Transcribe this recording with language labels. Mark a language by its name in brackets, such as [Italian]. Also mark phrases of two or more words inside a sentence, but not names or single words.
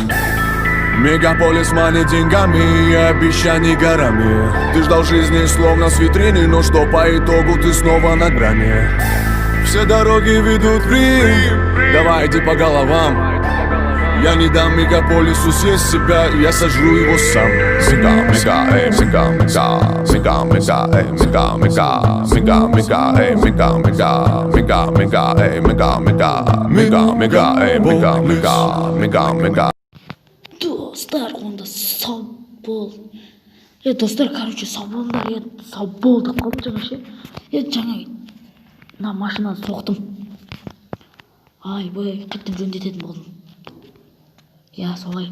[Russian] Мегаполис манит деньгами и обещаний горами. Ты ждал жизни словно с витрины, но что по итогу ты снова на грани. Все дороги ведут в Рим. Давай иди по головам. Я не дам мегаполису съесть себя, я сожру его сам. Мега, мега, эй, мега, мега, мега, мега, эй, мега, мега, мега, мега, эй, мега, мега, мега, мега, эй, мега, мега, мега, мега, эй, мега, мега, мега, мега. [Kazakh] Достар, онда сау бол. Достар, короче, сау болыңдар. Сау болды қалып жаңа ше. Жаңа мына машинаны соқтым. Ай-бай, қайттан жөндететін болдым. Я солай.